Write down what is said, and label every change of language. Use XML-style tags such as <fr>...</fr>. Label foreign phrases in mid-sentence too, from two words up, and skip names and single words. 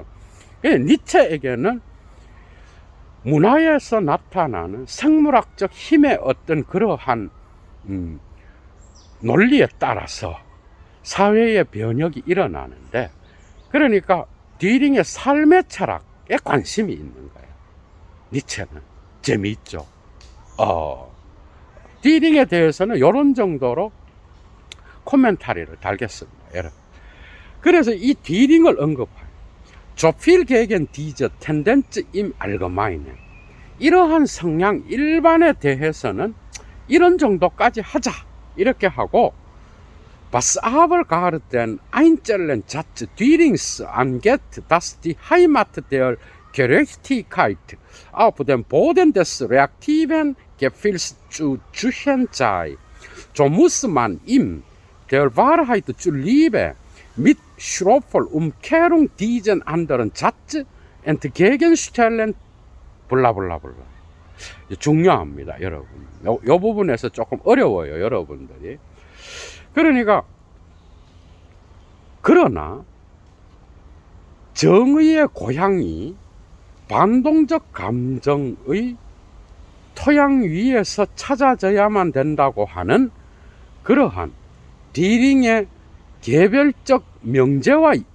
<ko>니체에게는 문화에서 나타나는 생물학적 힘의 어떤 그러한 논리에 따라서 사회의 변혁이 일어나는데, 그러니까 뒤링의 삶의 철학에 관심이 있는 거예요. 니체는. 재미있죠. 뒤링에 대해서는 이런 정도로 코멘타리를 달겠습니다, 여러분. 그래서 이 뒤링을 언급해요.</ko> <de>조필 gegen diese Tendenz im Allgemeinen.</de> <ko>이러한 성향 일반에 대해서는 이런 정도까지 하자, 이렇게 하고,</ko> <de>Was aber gar den einzelnen Satz Dürings angeht, dass die Heimat der Gerechtigkeit auf dem Boden des reaktiven Gefühls zu suchen sei, so muss man ihm der Wahrheit zuliebe mit schroffer Umkehrung diesen anderen Satz entgegenstellen,</de> <ko>블라블라블라. 중요합니다, 여러분. 요 부분에서 조금 어려워요, 여러분들이. 그러나 정의의 고향이 반동적 감정의 토양 위에서 찾아져야만 된다고 하는 그러한 뒤링의 개별적 명제와</ko>